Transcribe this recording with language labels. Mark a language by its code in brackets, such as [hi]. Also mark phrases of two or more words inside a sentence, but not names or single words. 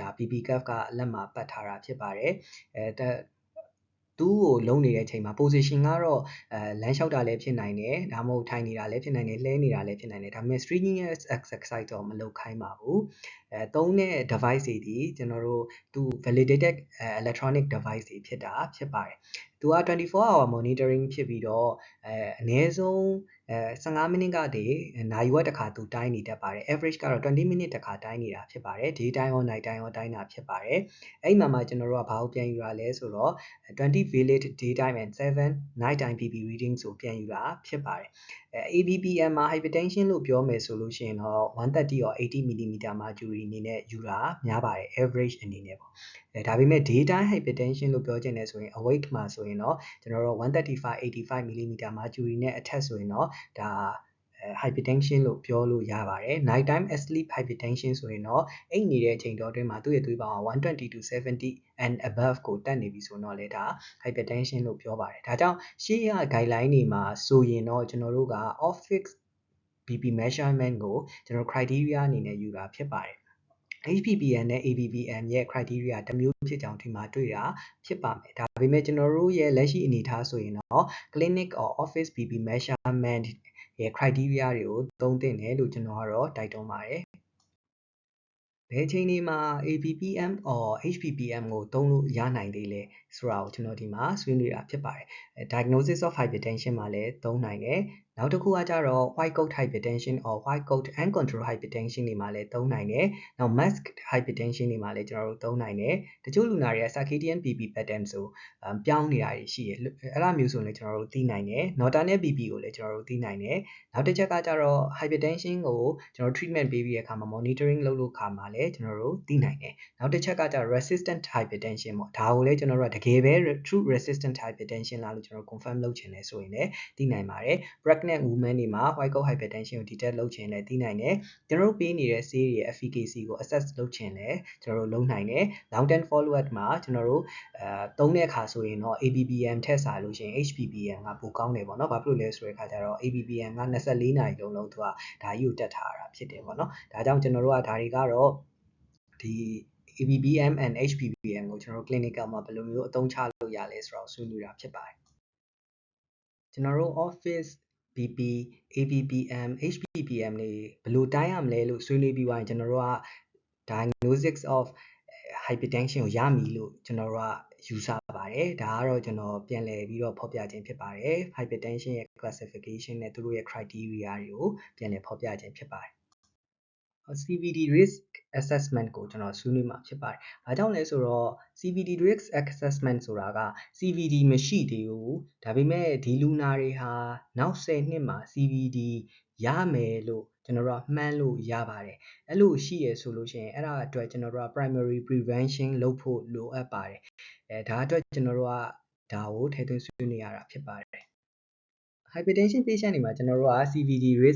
[en] BP cuff [my] ကလက်မှာပတ်ထားတာဖြစ်ပါတယ်သူ့ကိုလုံးနေတဲ့အချိန်မှာ position ကတော့လမ်းလျှောက်တာလည်းဖြစ်နိုင်တယ်ဒါမှမဟုတ်ထိုင်နေတာလည်းဖြစ်နိုင်တယ် လှဲနေတာလည်းဖြစ်နိုင်တယ်ဒါပေမဲ့ [en] strenuous exercise [my] တော့မလုပ်ခိုင်းပါဘူးသုံးတဲ့ device တွေဒီကျွန်တော်တို့သူ [en] validated electronic device [my] တွေဖြစ်ပါတယ်သူက24 [en] hour monitoring [my] ဖြစ်ပြီးတော့အနည်းဆုံး15မိနစ်ကနေနာရီဝက်တစ်ခါသူတိုင်းနေတတ်ပါတယ် average ကတော့20မိနစ်တစ်ခါတိုင်းနေတာဖြစ်ပါတယ် [en] day time [my] ရော [en] night time [my] ရောတိုင်းတာဖြစ်ပါတယ်အဲ့မှာကျွန်တော်တို့ကဘာကိုပြန်ယူရလဲဆိုတော့20 [en] valid daytime and 7 nighttime BP reading [my] ဆိုပြန်ယူတာဖြစ်ပါတယ် ABPM မှာ hypertension လို့ပြောမယ်ဆိုလို့ရှိရင်တော့ [en] 130 or 80 mm mercury [my] အနေနဲ့ယူတာများပါတယ် average အနေနဲ့ပေါ့ဒါပေ မဲ့ [en] daytime hypertension [my] လို့ပြောချင်တယ်ဆိုရင် awake မှာဆိုရင်တော့ကျွန်တော်တို့135 85 [en] mm mercury [my] နဲ့အထက်ဆိုရင်တော့ဒါ hypertension လို့ပြောလို့ရပါတယ် [en] night time asleep hypertension [my] ဆိုရင်တော့အိပ်နေတဲ့အချိန်တော်အတွင်းမှာသူ့ရဲ့သွေးပေါင်က [en] 120 to 70 and above [my] ကိုတက်နေပြီဆိုတော့လေဒါ hypertension လို့ပြောပါတယ်ဒါကြောင့်ရှေ့ရ guideline တွေမှာဆိုရင်တော့ကျွန်တော်တို့က [en] office BP measurement [my] ကိုကျွန်တော် criteria အနေနဲ့ယူတာဖြစ်ပါတယ် HPPN နဲ့ ABPM ရဲ့ criteria တစ်မျိုးဖြစ်ကြောင်းဒီမှာတွေ့တာဖြစ်ပါမယ်ဒါပေမဲ့ကျွန်တော်တို့ရဲ့လက်ရှိအနေအထားဆိုရင်တော့ [en] clinic or office BP measurement [my] ရဲ့ criteria တွေကိုသုံးသင့်တယ်လို့ကျွန်တော်ကတော့တိုက်တွန်းပါတယ်ဘယ်ချိန်ဒီမှာ [en] ABPM or HPPM [my] ကိုသုံးလို့ရနိုင်သေးလဲဆိုတာကိုကျွန်တော်ဒီမှာဆွေးနွေးတာဖြစ်ပါတယ် [en] diagnosis of hypertension [my] မှာလည်းသုံးနိုင်တယ်နောက်တစ်ခုကကြတော့ [en] white coat hypertension or white coat uncontrolled hypertension [my] တွေမှာလည်းသုံးနိုင်တယ်နောက် [en] masked hypertension [my] တွေမှာလည်းကျွန်တော်တို့သုံးနိုင်တယ်တချို့လူနာတွေက [en] circadian BP pattern [my] ဆိုပြောင်းနေတာရှိတယ်အဲ့လိုမျိုးဆိုရင်ကျွန်တော်တို့သိနိုင်တယ် [en] nocturnal BP [my] ကိုလည်းကျွန်တော်တို့သိနိုင်တယ်နောက်တစ်ချက်ကကြတော့ hypertension ကိုကျွန်တော် treatment ပေးပြီးတဲ့အခါမှာ monitoring လုပ်လို့ခါမှာ လည်းကျွန်တော်တို့သိနိုင်တယ်နောက်တစ်ချက်ကကြတော့ [en] resistant hypertension [my] ပေါ့ဒါကိုလည်းကျွန်တော်တို့ကတကယ်ပဲ [en] true resistant hypertension [my] လားလို့ကျွန်တော် confirm လုပ်ချင်တယ်ဆိုရင်လည်းသိနိုင်ပါတယ် [en] pregnant woman [my] တွေမှာ [en] white coat hypertension [my] ကို detect လုပ်ချင်လည်းသိနိုင် တယ်ကျွန်တော်တို့ပေးနေတဲ့ဆေးတွေရဲ့ efficacy ကို assess လုပ်ချင်လည်းကျွန်တော်တို့လုပ်နိုင်တယ် [en] long term follow up [my] မှာကျွန်တော်တို့သုံးတဲ့အခါဆိုရင်တော့ ABPM ထက်စာလို့ရှိရင် HPPM ကပိုကောင်းတယ်ပေါ့နော်ဘာဖြစ်လို့လဲဆိုတဲ့အခါကျတော့ ABPM က24နာရီလုံးသူကဒါကြီးကိုတက်ထားတာဖြစ်တယ်ပေါ့နော်ဒါ ကြောင့်ကျွန်တော်တို့ကဒါတွေကတော့ဒီ [en] ABPM and HPPM [my] ကိုကျွန်တော်တို့ clinical မှာဘယ်လိုမျိုးအသုံးချလို့ရလဲဆိုတော့ဆွေးနွေးတာဖြစ်ပါတယ်ကျွန်တော်တို့ [en] office BP ABPM HPPM [my] တွေဘယ်လိုတိုင်းရမလဲလို့ဆွေးနွေးပြီးသွားရင်ကျွန်တော်တို့က [en] diagnosis of hypertension [my] ကိုရမည်လို့ကျွန်တော်တို့ကယူဆပါတယ်ဒါကတော့ကျွန်တော်ပြန်လည်ပြီးတော့ဖော်ပြခြင်းဖြစ်ပါတယ် hypertension ရဲ့ classification နဲ့သူတို့ရဲ့ criteria တွေကိုပြန်လည်ဖော်ပြခြင်းဖြစ်ပါတယ် [en] CVD risk assessment [my] ကိုကျွန်တော်ဆွေးနွေးမှာဖြစ်ပါတယ်။ဘာကြောင့်လဲဆိုတော့ [en] CVD risk assessment [my] ဆိုတာက CVD မရှိသေးဘူး။ဒါပေမဲ့ဒီလူနာတွေဟာနောက်10နှစ်မှာ CVD ရမယ်လို့ကျွန်တော်တို့မှန်းလို့ရပါတယ်။အဲ့လိုရှိ ရဆိုလို့ရှိရင်အဲ့ဒါအတွက်ကျွန်တော်တို့က [en] primary prevention [my] လုပ်ဖို့လိုအပ်ပါတယ်။ဒါအတွက်ကျွန်တော်တို့ကဒါကိုထည့်သွင်းဆွေးနွေးရတာဖြစ်ပါတယ်။ [en] hypertension patient [my] တွေမှာကျွန်တော်တို့က [en] CVD risk